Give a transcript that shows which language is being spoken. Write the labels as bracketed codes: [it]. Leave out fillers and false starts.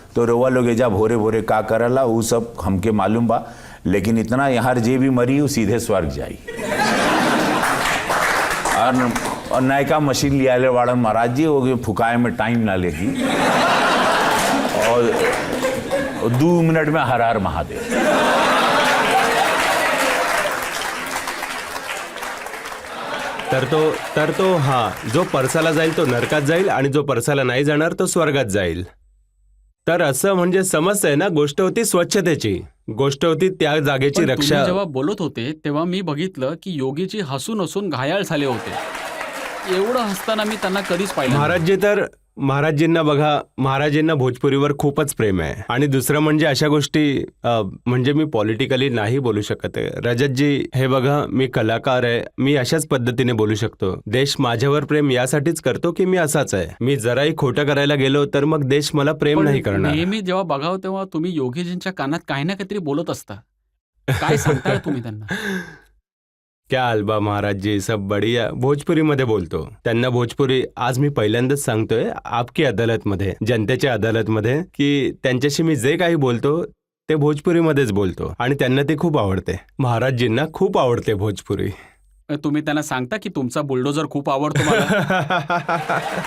[bho] तो रउआ लोग एजा भोरे भोरे का करला वो सब हमके मालूम बा, लेकिन इतना यहाँ जे भी मरी वो सीधे स्वर्ग जाई. और नयका मशीन लिया ले वाड़न महाराज जी, वो फुकाए में टाइम ना लेगी, और 2 मिनट में हर हर महादेव. [mr] तर तो हा, जो परसाला जाईल तो नरकात जाईल आणि जो परसाला नाही जाणार तो स्वर्गात जाईल. तर असं म्हणजे समजतंय ना, गोष्ट होती स्वच्छतेची, गोष्ट होती त्या जागेची पण रक्षा. तुम्ही जेव्हा बोलत होते तेव्हा मी बघितलं की योगीजी हसून हसून घायाळ झाले होते. एवढं हसताना मी त्यांना कधीच पाहिलं नाही. महाराजजी, तर महाराजजींना बघा, महाराजींना भोजपुरीवर खूपच प्रेम आहे. आणि दुसरं म्हणजे अशा गोष्टी, म्हणजे मी पॉलिटिकली नाही बोलू शकत आहे. रजतजी, हे बघा, मी कलाकार आहे, मी अशाच पद्धतीने बोलू शकतो. देश माझ्यावर प्रेम यासाठीच करतो की मी असाच आहे. मी जराही खोटं करायला गेलो तर मग देश मला प्रेम पण नाही करणार. नेहमी जेव्हा बघावं तेव्हा तुम्ही योगीजींच्या कानात काही ना काहीतरी बोलत असता. काय सांगताय तुम्ही त्यांना? [bho] क्या अल्बा महाराजजी, सब बढिया. [mr] भोजपुरीमध्ये बोलतो त्यांना. भोजपुरी आज मी पहिल्यांदाच सांगतोय आपकी अदालतमध्ये, जनतेच्या अदालतमध्ये, की त्यांच्याशी मी जे काही बोलतो ते भोजपुरीमध्येच बोलतो आणि त्यांना ते खूप आवडते. महाराजजींना खूप आवडते भोजपुरी. तुम्ही त्यांना सांगता की तुमचा बुलडोजर खूप आवडतो मला?